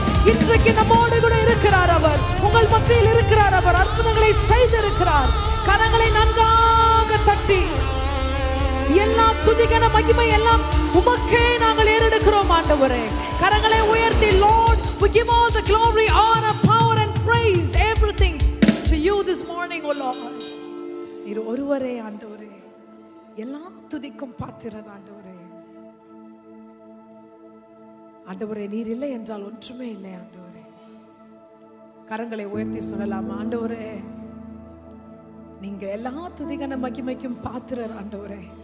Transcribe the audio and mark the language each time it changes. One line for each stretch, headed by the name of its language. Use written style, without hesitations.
Tamil: இன்றைக்கு நம்மோடு கூட இருக்கிறார். அவர் உங்கள் மத்தியில் இருக்கிறார். அவர் அற்புதங்களை செய்திருக்கிறார். கரங்களை நன்றாக தட்டி எல்லா துதிகன மகிமை எல்லாம் உமக்கே நாங்கள் ஏறெடுக்கிறோம் ஆண்டவரே. கரங்களை உயர்த்தி,
English: Lord, we give all the glory, honor, power and praise, everything to you this morning, O Lord.
Tamil: நீர் ஒருவரே ஆண்டவரே, எல்லா துதிக்கும் பாத்திரர் ஆண்டவரே. ஆண்டவரே, நீர் இல்லை என்றால் ஒன்றுமே இல்லை ஆண்டவரே. கரங்களை உயர்த்தி சொல்லலாம், ஆண்டவரே நீங்க எல்லா துதிகன மகிமைக்கும் பாத்திரர் ஆண்டவரே.